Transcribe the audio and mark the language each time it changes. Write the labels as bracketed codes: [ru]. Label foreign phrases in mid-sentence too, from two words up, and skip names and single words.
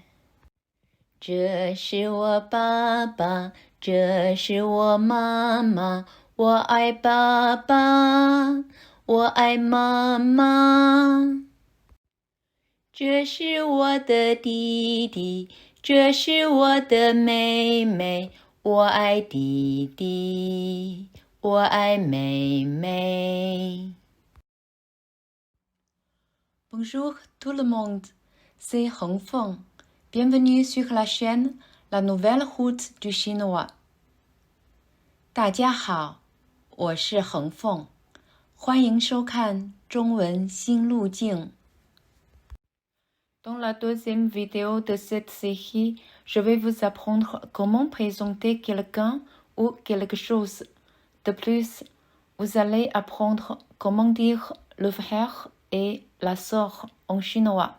[zh] 这是我爸爸，这是我妈妈，我爱爸爸，我爱妈妈。这是我的弟弟，这是我的妹妹，我爱弟弟，我爱妹妹。 [fr] Bonjour tout le monde, c'est Hong Feng. Bienvenue sur la chaîne La Nouvelle Route du Chinois. [zh] 大家好，我是恒凤，欢迎收看中文新路径。 [fr] Dans la deuxième vidéo de cette série, je vais vous apprendre comment présenter quelqu'un ou quelque chose. De plus, vous allez apprendre comment dire le frère et la sœur en chinois.